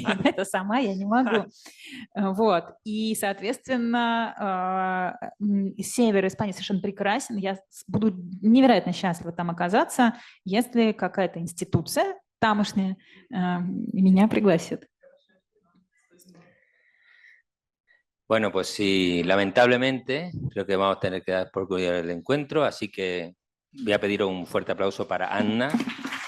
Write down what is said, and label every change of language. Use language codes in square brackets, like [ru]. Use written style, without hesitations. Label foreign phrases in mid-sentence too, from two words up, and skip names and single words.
[ru] Это сама я не могу. Вот. И, соответственно, север Испании совершенно прекрасен. Я буду невероятно счастлива там оказаться, если какая-то институция тамошняя меня пригласит. [es] Bueno, pues sí, lamentablemente creo que vamos a tener que dar por concluido el encuentro, así que voy a pedir un fuerte aplauso para Anna.